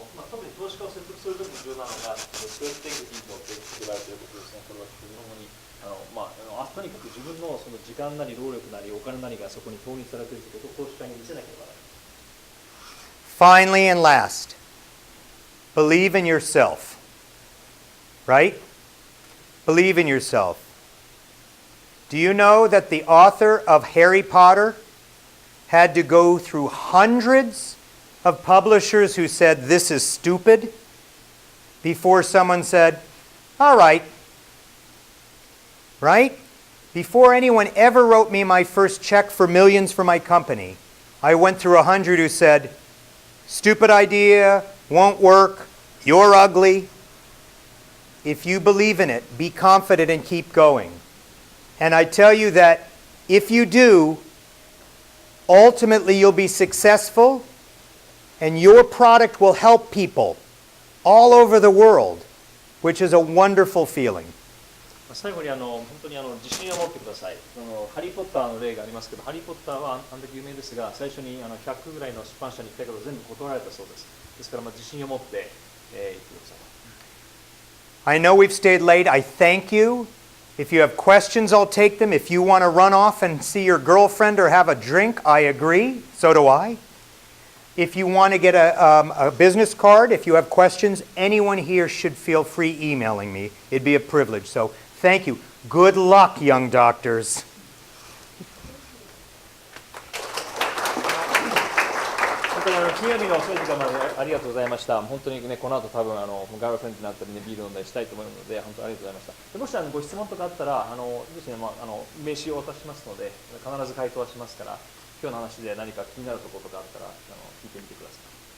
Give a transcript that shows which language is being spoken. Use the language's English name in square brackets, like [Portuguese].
[Japanese] 特に投資家を説得するときに重要なのが、スウェットエクティと言われていることですね。これは日本語にとにかく自分のその時間なり労力なりお金なりがそこに投入されているということを投資家に見せなければならない。 [English] Finally and last, believe in yourself. Right? Believe in yourself. Do you know that the author of Harry Potter had to go through hundreds of publishers who said, this is stupid, before someone said, all right. Right? Before anyone ever wrote me my first check for millions for my company, I went through 100 who said, stupid idea, won't work, you're ugly. if you believe in it, be confident and keep going. And I tell you that if you do, ultimately you'll be successful and your product will help people all over the world, which is a wonderful feeling. [Japanese] 最後に本当に自信を持ってください。ハリー・ポッターの例がありますけど、ハリー・ポッターはあんだけ有名ですが、最初に100ぐらいの出版社に行ったけど全部断られたそうです。ですから自信を持って、言ってください。 [English] I know we've stayed late. I thank you. If you have questions, I'll take them. If you want to run off and see your girlfriend or have a drink, I agree. So do I. If you want to get a business card, if you have questions, anyone here should feel free emailing me. It'd be a privilege. So thank you. Good luck, young doctors. [Japanese] 本当に金曜日の遅い時間までありがとうございました。本当にね、この後多分ガールフレンドになったりね、ビール飲んだりしたいと思うので、本当にありがとうございました。でもしご質問とかあったら、ですね、名刺をお渡ししますので、必ず回答はしますから、今日の話で何か気になるところとかあったら、聞いてみてください。